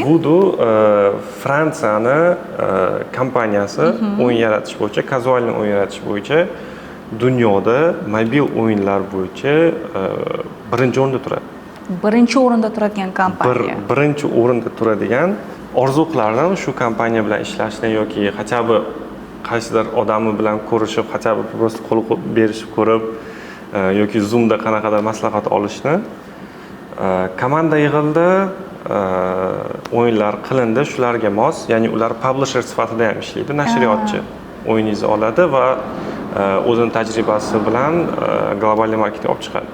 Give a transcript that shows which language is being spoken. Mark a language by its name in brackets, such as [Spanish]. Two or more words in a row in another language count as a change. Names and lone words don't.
[Uzbek] Voodoo Fransiyani kompaniyasi o'yin yaratish bo'yicha, kazualniy o'yin yaratish bo'yicha dunyoda mobil o'yinlar bo'yicha birinchi o'rinda turadi. Birinchi o'rinda turadigan kompaniya. Birinchi o'rinda turadigan orzu qilardim shu kompaniya bilan ishlashni yoki [Russian] хотя бы [Uzbek] qaysidir odami bilan ko'rishib, [Russian] хотя бы просто [Uzbek] qo'l berishib ko'rib yoki Zoomda qanaqadir maslahat olishni. Komanda yig'ildi, o'yinlar qilindi, shularga mos, ya'ni ular publisher sifatida ham ishlaydi, nashriyotchi. O'yiningizni oladi va o'zining tajribasi bilan global marketga olib chiqadi.